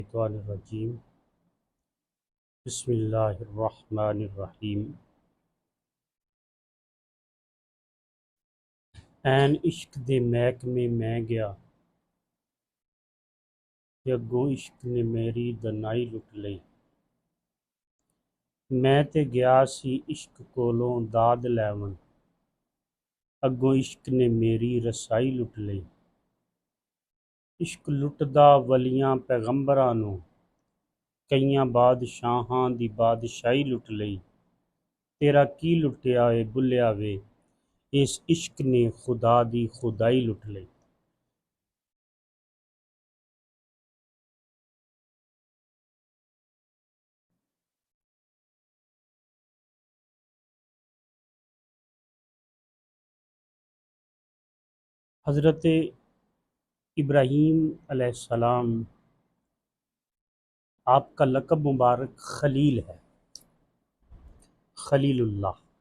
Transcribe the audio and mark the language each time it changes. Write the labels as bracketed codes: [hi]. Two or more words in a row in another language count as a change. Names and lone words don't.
[ar] الشیطان الرجیم بسم اللہ الرحمن الرحیم [pa] این عشق دے محکمے میں گیا کہ اگوں عشق نے میری دنائی لٹ لئی میں تے گیا سی عشق کولوں داد لیون اگوں عشق نے میری رسائی لٹ لئی عشق لٹدا ولیاں پیغمبراں نوں کئیاں بادشاہاں دی بادشاہی لٹ لئی تیرا کی لٹیا اے بھلیا وے اس عشق نے خدا دی خدائی لٹ لئی [ur] حضرت ابراہیم [ar] علیہ السلام [ur] آپ کا لقب مبارک خلیل ہے، خلیل اللہ۔